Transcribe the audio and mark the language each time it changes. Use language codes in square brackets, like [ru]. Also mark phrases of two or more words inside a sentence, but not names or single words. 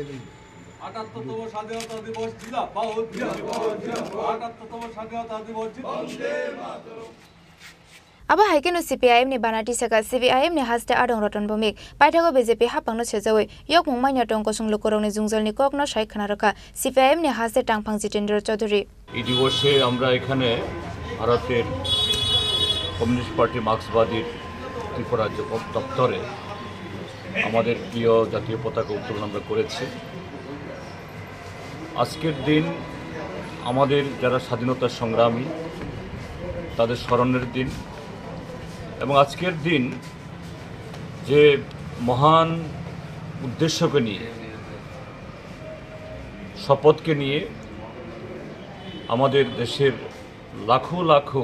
[trp] Aba haikeno CPIM ni banati saka CPIM ni haste adong roton bomik paithago BJP hapangno chejawai yok mungmai nyatong kosung lokorong ni jungjalni kokno sai khanaraka CPIM ni haste Tangphang Jitendra Chaudhary [bn] এই দিবসে আমরা এখানে ভারতের কমিউনিস্ট পার্টি মার্ক্সবাদীর ত্রিপুরা রাজ্য দপ্তরে আমাদের প্রিয় জাতীয় পতাকা উত্তোলন আমরা করেছি। আজকের দিন আমাদের যারা স্বাধীনতা সংগ্রামী তাদের স্মরণের দিন এবং আজকের দিন যে মহান উদ্দেশ্যকে নিয়ে শপথকে নিয়ে আমাদের দেশের লাখো লাখো